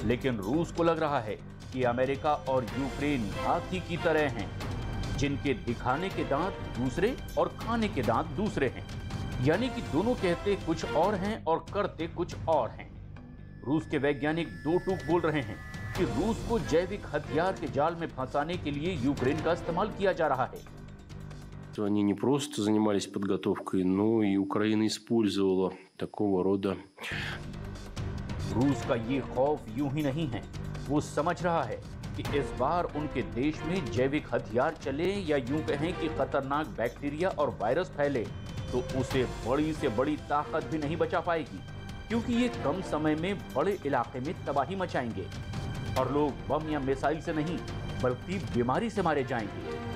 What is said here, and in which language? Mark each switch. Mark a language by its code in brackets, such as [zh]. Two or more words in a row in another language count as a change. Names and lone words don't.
[hi] लेकिन रूस को लग रहा है कि अमेरिका और यूक्रेन हाथी की तरह हैं, जिनके दिखाने के दांत दूसरे और खाने के दांत दूसरे हैं, यानी कि दोनों कहते कुछ और हैं और करते कुछ और हैं। रूस के वैज्ञानिक 2 टूक बोल रहे हैं कि रूस को जैविक हथियार के जाल में फंसाने के लिए यूक्रेन का इस्तेमाल किया जा रहा है। [ru] что они не просто занимались подготовкой, но и Украина использовала такого рода. [hi] रूस का ये खौफ यूं ही नहीं है। वो समझ रहा है कि इस बार उनके देश में जैविक हथियार चले या यूं कहें कि खतरनाक बैक्टीरिया और वायरस फैले तो उसे बड़ी से बड़ी ताकत भी नहीं बचा पाएगी, क्योंकि ये कम समय में बड़े इलाके में तबाही मचाएंगे और लोग बम या मिसाइल से नहीं बल्कि बीमारी से मारे जाएंगे।